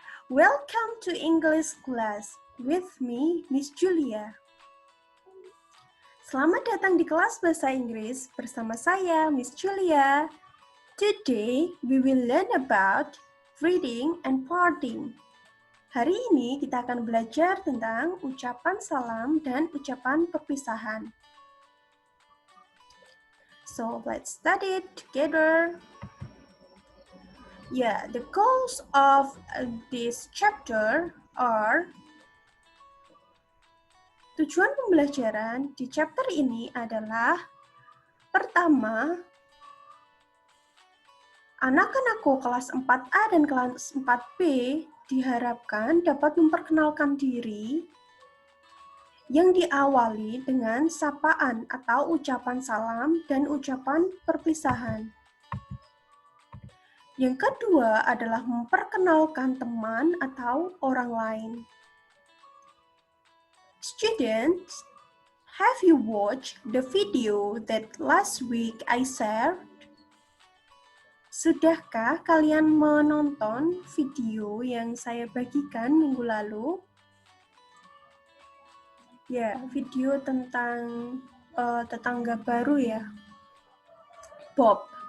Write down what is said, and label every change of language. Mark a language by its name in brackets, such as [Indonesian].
[English] Welcome to English class with me, Miss Julia. [Indonesian] Selamat datang di kelas bahasa Inggris bersama saya, Miss Julia. [English] Today, we will learn about reading and parting. [Indonesian] Hari ini kita akan belajar tentang ucapan salam dan ucapan perpisahan. [English] So, let's study it together. The goals of this chapter are [Indonesian] tujuan pembelajaran di chapter ini adalah pertama, anak-anakku kelas 4A dan kelas 4B diharapkan dapat memperkenalkan diri yang diawali dengan sapaan atau ucapan salam dan ucapan perpisahan. Yang kedua adalah memperkenalkan teman atau orang lain. [English] Students, have you watched the video that last week I shared? [Indonesian] Sudahkah kalian menonton video yang saya bagikan minggu lalu? Video tentang tetangga baru ya, Bob.